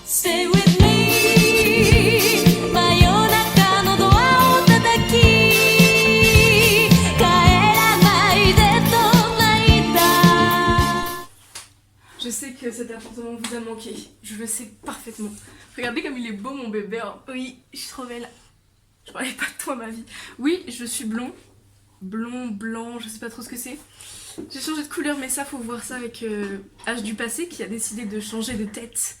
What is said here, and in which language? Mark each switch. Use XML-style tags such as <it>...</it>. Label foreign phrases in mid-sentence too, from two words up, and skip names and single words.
<en>Stay with me.</en> <ja>真夜中のドアを叩き帰らないでと泣いた。</ja> <fr>Je sais que cet appartement vous a manqué, je le sais parfaitement. Regardez comme il est beau mon bébé. Oui, je suis trop belle. Je parlais pas de toi ma vie. Oui, je suis blond. Blond, blanc, je sais pas trop ce que c'est. J'ai changé de couleur mais ça faut voir ça avec H du passé qui a décidé de changer de tête.</fr>